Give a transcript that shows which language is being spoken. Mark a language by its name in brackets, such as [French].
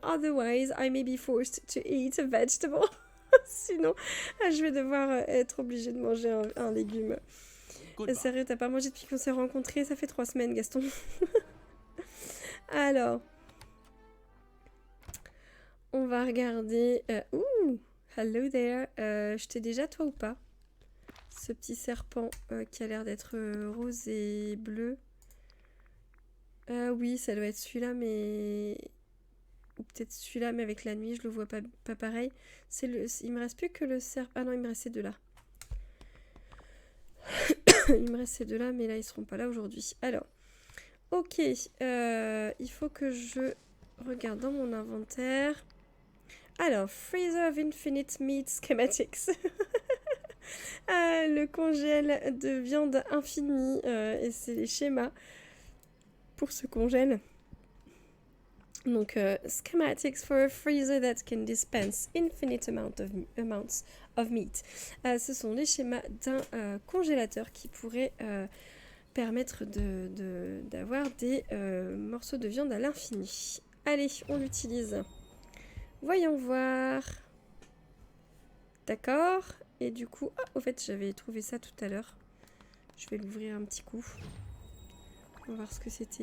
[English] Otherwise, I may be forced to eat a vegetable. [French] Sinon, je vais devoir être obligée de manger un légume. Sérieux, t'as pas mangé depuis qu'on s'est rencontrés? Ça fait 3 semaines, Gaston. Alors, on va regarder... [English] hello there. [French] Je t'ai déjà, toi, ou pas? Ce petit serpent qui a l'air d'être rose et bleu. Oui, ça doit être celui-là, mais... Ou peut-être celui-là, mais avec la nuit, je le vois pas pareil. Il me reste plus que le serpent. Ah non, il me reste ces deux-là. Il me reste ces deux-là, mais là, ils seront pas là aujourd'hui. Alors, ok. Il faut que je regarde dans mon inventaire. Alors, Freezer of Infinite Meat Schematics. Le congèle de viande infinie. Et c'est les schémas pour ce congèle. [English] Donc, schematics for a freezer that can dispense infinite amounts of meat. [French] Ce sont les schémas d'un congélateur qui pourrait permettre d'avoir des morceaux de viande à l'infini. Allez, on l'utilise. Voyons voir. D'accord. Et du coup, au fait, j'avais trouvé ça tout à l'heure. Je vais l'ouvrir un petit coup. On va voir ce que c'était.